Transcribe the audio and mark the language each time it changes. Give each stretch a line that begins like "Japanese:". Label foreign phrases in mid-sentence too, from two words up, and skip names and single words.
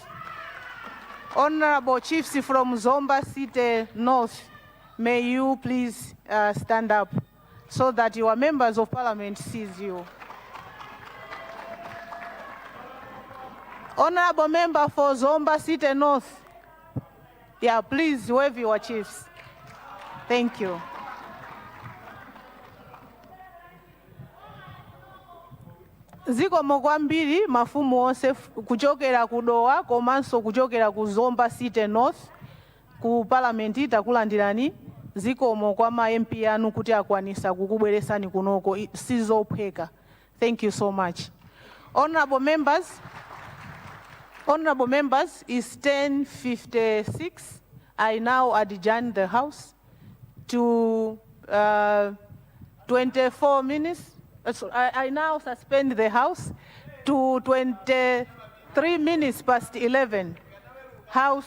English: Honorable chiefs from Zomba City North, may you please stand up so that your members of parliament sees you. Honorable member for Zomba City North, yeah, please wave your chiefs. Thank you.
Nyanja: Zikomo kwambiri mafumu onse kuchokera ku Doha komanso kuchokera ku Zomba City North ku parliament takulandirani. Zikomo kwa ma MP anu kuti akwanisa kukubweresani kunoko sizophweka.
English: Thank you so much. Honorable members, it's 10:56. I now adjourn the House to 24 minutes. I now suspend the House to 23 minutes past 11.